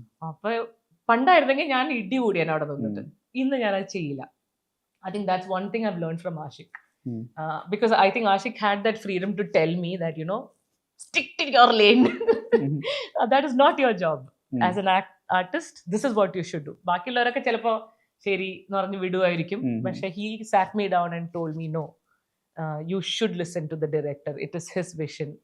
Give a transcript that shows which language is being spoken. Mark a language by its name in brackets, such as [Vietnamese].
[Malayalam] അപ്പൊ പണ്ടായിരുന്നെങ്കിൽ ഞാൻ ഇടി കൂടിയാണ് അവിടെ നിന്നിട്ട്. ഇന്ന് ഞാൻ അത് ചെയ്യില്ല. [English] I think that's one thing I've learned from Ashik. Because I think Ashik had that freedom to tell me that, you know, stick to your lane. That is not your job. As an artist, this is what you should do. [Malayalam] ബാക്കിയുള്ളവരൊക്കെ ചിലപ്പോൾ ശരി എന്ന് പറഞ്ഞ് വിടുമായിരിക്കും. പക്ഷെ [English] he sat me down and told me, no, you should listen to the director. It is his vision.